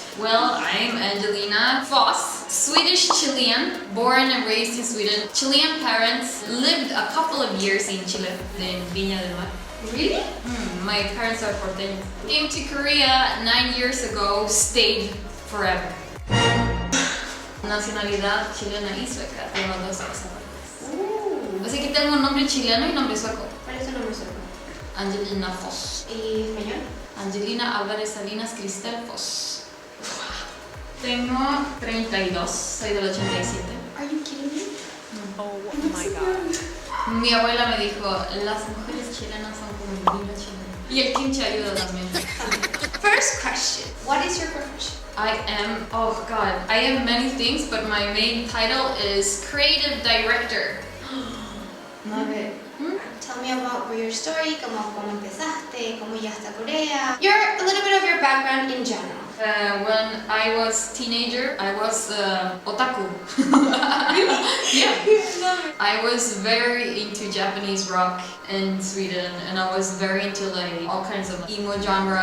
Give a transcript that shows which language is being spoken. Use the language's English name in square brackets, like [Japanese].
[English] Well, I'm Angelina Foss, Swedish Chilean, born and raised in Sweden. Chilean parents, lived a couple of years in Chile, in Viña del Mar. Really? My parents are porteños. Came to Korea 9 years ago, stayed forever. [Spanish] Nacionalidad chilena y sueca, tengo dos pasaportes. Así que tengo un nombre chileno y nombre sueco. ¿Cuál es tu nombre sueco? Angelina Foss. ¿Y español? Angelina Álvarez Salinas Cristel Foss. Tengo 32, soy del 87. [English] Are you kidding me? Oh my god. [Spanish] Mi abuela me dijo, las mujeres chilenas son como el vino chileno. Y el kimchi ayuda también. [English] First question. What is your profession? I am many things, but my main title is creative director. Love it. Tell me about your story, [Spanish] cómo empezaste, cómo llegaste a Corea. [English] A little bit of your background in general. When I was teenager, I was otaku. Really? Yeah. I was very into Japanese rock in Sweden, and I was very into like all kinds of emo genre.